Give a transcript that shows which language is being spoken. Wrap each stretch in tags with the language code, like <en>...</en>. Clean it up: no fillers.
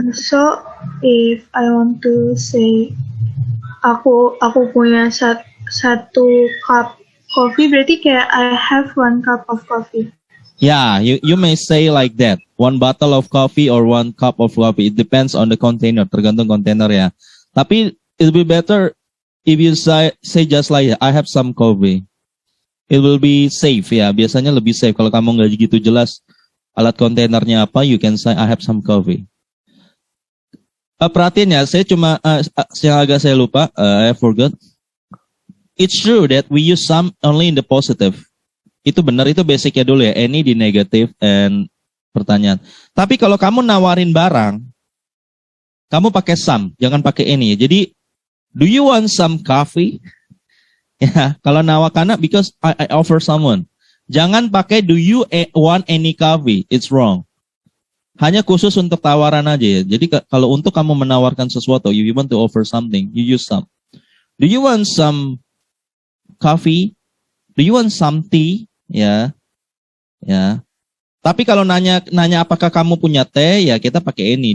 <en>So if I want to say</en> <id>aku punya satu</id> <en>cup coffee,</en> <id>berarti kayak</id> <en>I have 1 cup of coffee. You may say like that. 1 bottle of coffee or 1 cup of coffee. It depends on the container.</en> <id>Tergantung kontainer ya. Tapi</id> <en>it will be better if you say just like I have some coffee. It will be safe ya.</en> <id>Biasanya lebih safe kalau kamu nggak gitu jelas alat kontainernya apa.</id> <en>You can say I have some coffee.</en> <id>Perhatiin ya, saya cuma yang agak saya lupa.</id> <en>I forgot. It's true that we use some only in the positive.</en> <id>Itu benar, itu basicnya dulu ya. Any di negative and pertanyaan. Tapi kalau kamu nawarin barang, kamu pakai some, jangan pakai any.</id> <en>Jadi, do you want some coffee?</en> <id>Kalau nawakan,</id> <en>because I offer someone.</en> <id>Jangan pakai</id> <en>do you want any coffee? It's wrong.</en> <id>Hanya khusus untuk tawaran aja ya. Jadi kalau untuk kamu menawarkan sesuatu,</id> <en>you want to offer something, you use some. Do you want some coffee? Do you want some tea? Ya.</en> <id>Tapi kalau nanya apakah kamu punya teh, ya kita pakai any.</id>